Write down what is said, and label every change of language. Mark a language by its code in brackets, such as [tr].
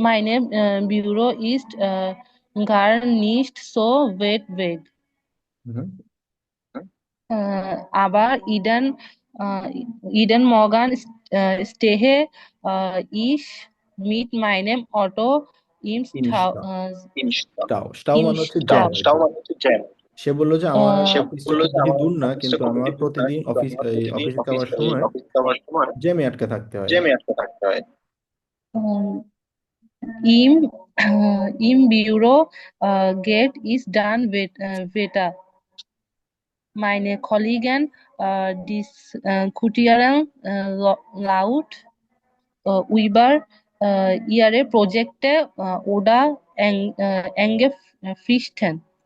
[de] Meine Büro ist gar nicht so weit weg. [bn] হুম। [de] Aber jeden Morgen stehe ich mit meinem Auto im Stau. ইনস্টা স্টাও স্টাও Im [bn] মানে হচ্ছে [de] Stau. [bn] Jam আর কি। সে বললো যে আমার অফিসটা খুব বেশি দূর না, কিন্তু আমার প্রতিদিন অফিসে যাওয়ার সময় জ্যামে আটকে থাকতে হয়। [de] Ähm, im, Im Büro geht es dann weiter. Meine Kollegen diskutieren laut über ihre Projekte oder enge Fristen.